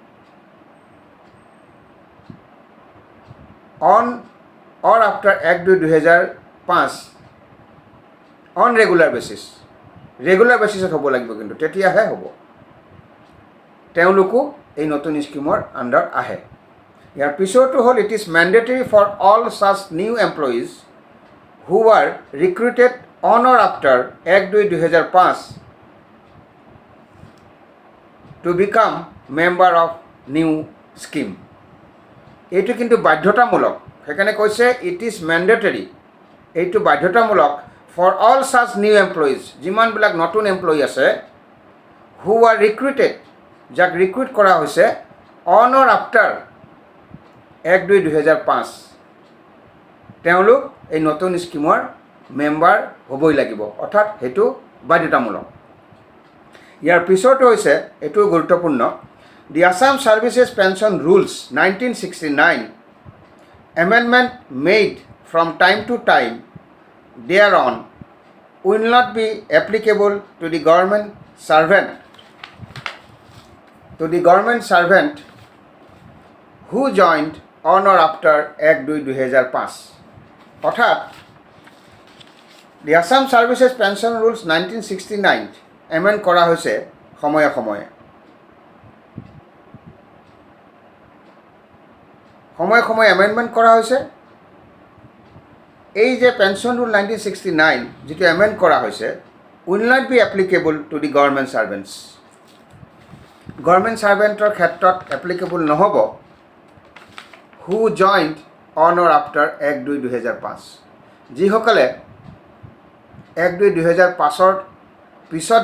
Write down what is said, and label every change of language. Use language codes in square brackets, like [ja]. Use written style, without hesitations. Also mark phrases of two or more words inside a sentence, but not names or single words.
[en] on or after Act 2005 on regular [as] বেচিছত হ'ব লাগিব কিন্তু তেতিয়াহে হ'ব তেওঁলোকো এই নতুন স্কিমৰ আণ্ডাৰ আহে ইয়াৰ পিছৰটো হ'ল [en] it is mandatory for all such new employees who are recruited on or after Act 2005 to become member of new scheme [as] এইটো কিন্তু বাধ্যতামূলক সেইকাৰণে কৈছে [en] it is mandatory [as] এইটো বাধ্যতামূলক [en] for all such new employees [as] যিমানবিলাক নতুন এমপ্লয়ী আছে [en] who are recruited [as] যাক ৰিক্ৰুট কৰা হৈছে [en] on or after Act 2005 [as] তেওঁলোক এই নতুন স্কিমৰ মেম্বাৰ হ'বই লাগিব অৰ্থাৎ সেইটো বাধ্যতামূলক ইয়াৰ পিছৰটো হৈছে এইটো গুৰুত্বপূৰ্ণ [en] the Assam Services Pension Rules 1969 amendment made from time to time thereon will not be applicable to the government servant who joined on or after Act 2005 [as] অৰ্থাৎ [en] the Assam Services Pension Rules 1969 [as] এমেণ্ড কৰা হৈছে সময়ে সময়ে এমেণ্ডমেণ্ট কৰা হৈছে এই যে [en] pension rule [as] 1969 যিটো এমেণ্ড কৰা হৈছে [en] will not be applicable to the government servantৰ [as] ক্ষেত্ৰত এপ্লিকেবল নহ'ব [en] who joined on or after Act 2005 [as] যিসকলে Act 2005ৰ পিছত